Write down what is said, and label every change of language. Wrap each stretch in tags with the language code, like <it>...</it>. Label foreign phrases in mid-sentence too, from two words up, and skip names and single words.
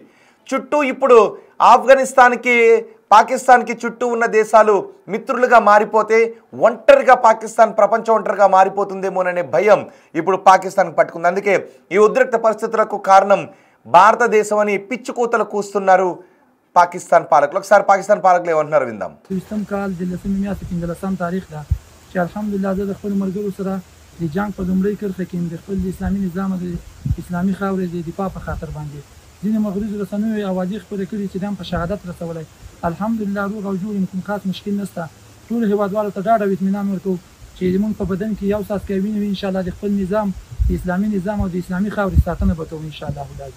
<te>చుట్టూ ఇప్పుడు పాకిస్తాన్కి చుట్టూ ఉన్న దేశాలు మిత్రులుగా మారిపోతే ఒంటరిగా పాకిస్తాన్ ప్రపంచం ఒంటరిగా మారిపోతుందేమోననే భయం ఇప్పుడు పాకిస్తాన్కి పట్టుకుంది. అందుకే ఈ ఉద్రిక్త పరిస్థితులకు కారణం భారతదేశం అని పిచ్చుకూతలు కూస్తున్నారు పాకిస్తాన్ పాలకులు. ఒకసారి పాకిస్తాన్ పాలకులు ఏమంటున్నారు విందాం.</te> <ps>د جنگ په لومړۍ کرښه کې د خپل اسلامي نظام او د اسلامي خاورې د دفاع په خاطر باندې ځینې مغرضو رسنیو اوازې خپرې کړي چې دا په شهادت رسولی. الحمدلله روغ او جوړ کوم خاص مشکل نشته. ټول هیوادوالو ته ډاډ او اطمینان ورکوو چې زموږ په بدن کې یو څاڅکی وینه وي، انشاءالله د خپل نظام د اسلامي نظام او د اسلامي خاورې ساتنه به کوو انشاءالله العزیز.</ps>